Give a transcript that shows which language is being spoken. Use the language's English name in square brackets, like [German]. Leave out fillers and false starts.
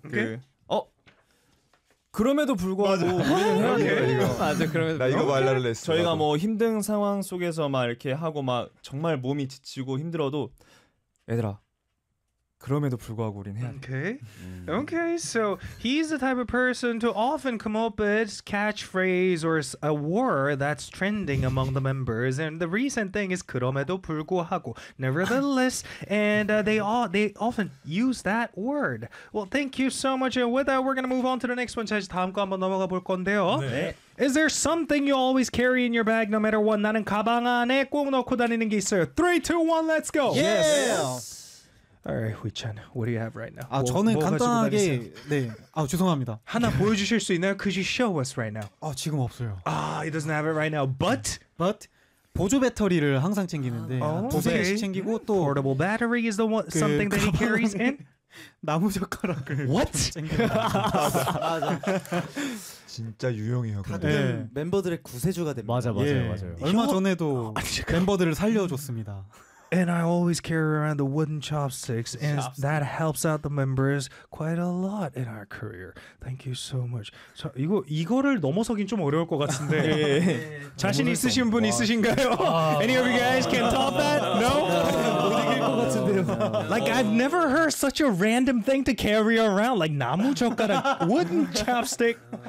[Korean] 그 그럼에도 불구하고 우리는 해야 돼요. 맞아. 이거. 맞아. 그럼에도 나 이거 말라를 했어. 저희가 뭐 힘든 상황 속에서 막 이렇게 하고 막 정말 몸이 지치고 힘들어도 얘들아. 그럼에도 불구하고 우린 해야 돼. [English] Okay. Okay. So, he's the type of person to often come up with catchphrase or a word that's trending among the members. And the recent thing is [Korean] 그럼에도 불구하고. [English] Nevertheless, and they often use that word. Well, thank you so much. And with that, we're going to move on to the next one. [Korean] 다시 다음 거 한번 넘어가 볼 건데요. 네. [English] Is there something you always carry in your bag no matter what? [Korean] 나는 가방 안에 꼭 넣고 다니는 게 있어요. [English] 3 2 1 let's go. Yes. Alright, Hui-chan, what do you have right now? [Korean] 아, 저는 간단하게 네. 아, 죄송합니다. 하나 보여주실 수 있나요? [English] Could you show us right now? [Korean] 아, 지금 없어요. [English] He doesn't have it right now. But? But? [Korean] 보조 배터리를 항상 챙기는데 두세 개씩 챙기고 또 [English] Portable battery is the one, 그 something that he carries in? [Korean] 나무젓가락을 What? 챙겨요. 맞아. 진짜 유용해요. 다들 네. 멤버들의 구세주가 됩니다. 맞아, 맞아요, 예. 맞아요. 얼마 전에도 멤버들을 살려줬습니다. [English] And I always carry around the wooden chopsticks, and chopsticks. That helps out the members quite a lot in our career. Thank you so much. [Korean] 자, 이거를 넘어서긴 좀 어려울 것 같은데. 예, 예. 자신 있으신 분 있으신가요? [English] Any of you guys can top that? No? [Korean] 못 이길 것 같은데요. [English] Like, I've never heard such a random thing to carry around. Like, [Korean] 나무 젓가락, [English] wooden chopstick.